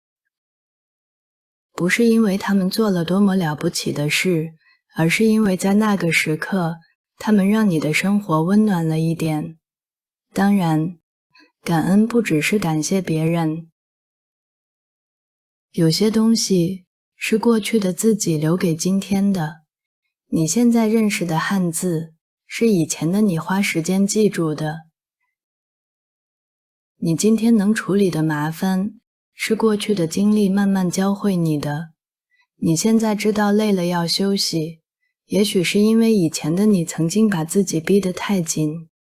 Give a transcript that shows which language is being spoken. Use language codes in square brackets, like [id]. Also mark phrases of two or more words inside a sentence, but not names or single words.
[zh] 不是因為他們做了多麼了不起的事，而是因為在那個時刻，他們讓你的生活溫暖了一點。當然，感恩不只是感謝別人。有些東西是過去的自己留給今天的，你現在認識的漢字，是以前的你花時間記住的。你今天能處理的麻煩，是過去的經歷慢慢教會你的。你現在知道累了要休息，也許是因為以前的你曾經把自己逼得太緊。